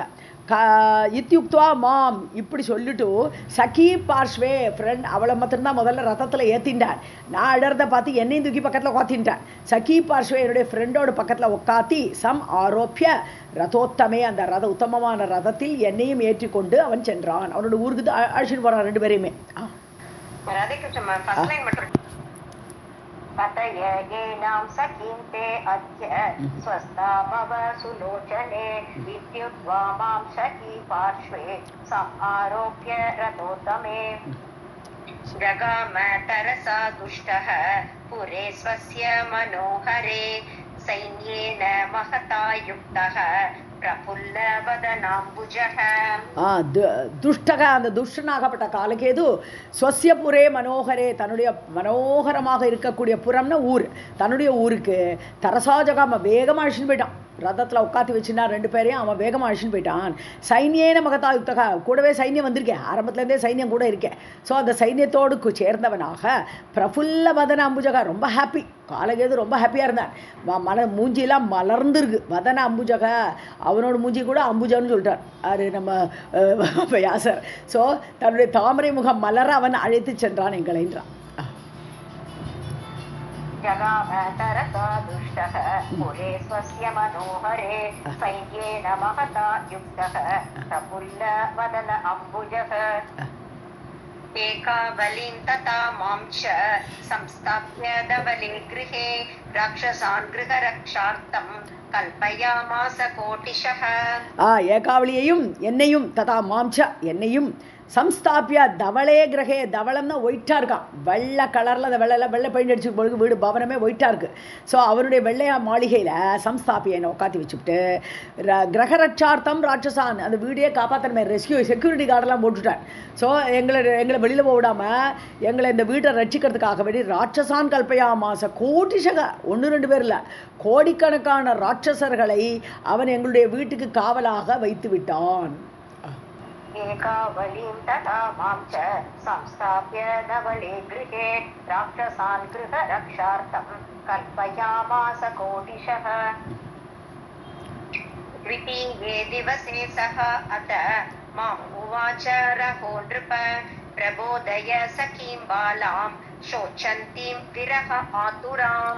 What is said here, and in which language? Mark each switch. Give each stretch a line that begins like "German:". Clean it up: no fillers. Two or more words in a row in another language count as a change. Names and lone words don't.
Sanskrit: इत्युक्त्वा माम्,
Tamil: இப்படி சொல்லிட்டு
Sanskrit: सखी पार्श्वे
Tamil: ஃப்ரெண்ட், அவளை மாத்திரம்தான் முதல்ல ரதத்தில் ஏற்றின்றான். நான் அடர்றதை பார்த்து என்னையும் தூக்கி பக்கத்தில் உக்காத்தின்ட்டான்.
Sanskrit: सखी पार्श्वे
Tamil: என்னுடைய ஃப்ரெண்டோட பக்கத்தில் உட்காத்தி
Sanskrit: सम् आरोप्य रथोत्तमे,
Tamil: அந்த உத்தமமான ரதத்தில் என்னையும் ஏற்றி கொண்டு அவன் சென்றான். அவனோட ஊருக்கு அழைச்சிட்டு போறான் ரெண்டு பேரையுமே.
Sanskrit: कथय येनां सखीं ते अद्य स्वस्था भव सुलोचने इत्युक्त्वा मां सखी पार्श्वे आरोप्य रथोत्तमे. जगाम तरसा दुष्टः पुरे स्वस्य मनोहरे सैन्येन महता युक्तः
Tamil: துஷ்டக, அந்த துஷ்டனாகப்பட்ட காலகேது
Sanskrit: स्वस्य पुरे मनोहरे,
Tamil: தன்னுடைய மனோகரமாக இருக்கக்கூடிய புறம்னா ஊர், தன்னுடைய ஊருக்கு தரசாஜகாம வேகமாக அழிச்சுன்னு போயிட்டான். ரதத்தில் உட்காத்தி வச்சுன்னா ரெண்டு பேரையும் அவன் வேகமாக அழிச்சுன்னு போயிட்டான்.
Sanskrit: सैन्येन महता युक्तः,
Tamil: கூடவே சைன்யம் வந்திருக்கேன், ஆரம்பத்துலேருந்தே சைன்யம் கூட இருக்கேன். ஸோ அந்த சைன்யத்தோடு சேர்ந்தவனாக
Sanskrit: प्रफुल्ल वदन अम्बुजः,
Tamil: ரொம்ப ஹாப்பி, காலகேது ரொம்ப ஹாப்பியாக இருந்தான். மூஞ்சியெல்லாம் மலர்ந்துருக்கு,
Sanskrit: वदन अम्बुजः,
Tamil: அவனோட மூஞ்சி கூட அம்புஜான்னு சொல்லிட்டார் அது நம்ம வியாசர். ஸோ தன்னுடைய தாமரை முகம் மலர அவன் அழைத்து சென்றான் எங்களைன்றான்.
Sanskrit: जगाम तरसा दुष्टः पुरे स्वस्य मनोहरे सैन्येन महता युक्तः प्रफुल्ल वदन अम्बुजः. एकावलीं तथा मां च संस्थाप्य धवले गृहे राक्षसान् गृहरक्षार्थं कल्पयामास कोटिशः.
Tamil: ஏகாவளியையும் என்னையும்
Sanskrit: तथा मांच
Tamil: என்னையும்
Sanskrit: संस्थाप्य धवले गृहे,
Tamil: தவளம்னா ஒயிட்டாக இருக்கான், வெள்ளை கலரில், அந்த வெள்ளை பெயிண்ட் அடிச்சு பொழுது வீடு பவனமே ஒயிட்டாக இருக்குது. ஸோ அவருடைய வெள்ளையா மாளிகையில் சம்ஸ்தாபியை உட்காத்தி வச்சுக்கிட்டு
Sanskrit: गृहरक्षार्थं राक्षसान्,
Tamil: அந்த வீடையே காப்பாற்றணுமே,
English: security guardஎல்லாம்
Tamil: போட்டுட்டார். ஸோ எங்களை வெளியில் போக விடாமல் எங்களை இந்த வீட்டை ரட்சிக்கிறதுக்காக வேண்டி
Sanskrit: राक्षसान् कल्पया मास कोटिशः,
Tamil: 1-2 பேர் இல்லை, கோடிக்கணக்கான ராட்சசர்களை அவன் எங்களுடைய வீட்டுக்கு காவலாக வைத்து விட்டான்.
Sanskrit: एकावलीं तथा मां च संस्थाप्य धवले गृहे राक्षसान् गृहरक्षार्थं कल्पयामास कोटिशः. द्वितीये दिवसे सः अथ माम् उवाच रहो नृप प्रबोधय सखीं बालां शोचन्तीं विरह आतुराम्.